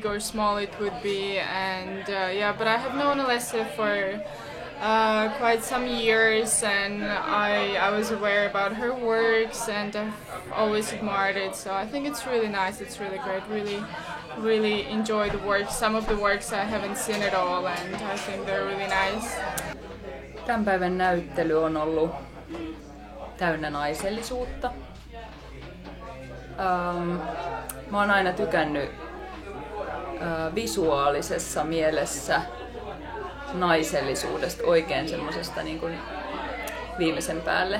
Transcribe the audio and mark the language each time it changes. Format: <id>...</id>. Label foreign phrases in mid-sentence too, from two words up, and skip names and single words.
<en>or small it would be, and but I have known Alessia for quite some years, and I was aware about her works, and I've always admired it. So I think it's really nice. It's really great. Really enjoy the work. Some of the works I haven't seen at all, and I think they're really nice.</en> <fi>Tämän päivän näyttely on ollut täynnä naisellisuutta. Mä oon aina tykännyt visuaalisessa mielessä naisellisuudesta oikein semmosesta niin kuin viimeisen päälle.</fi>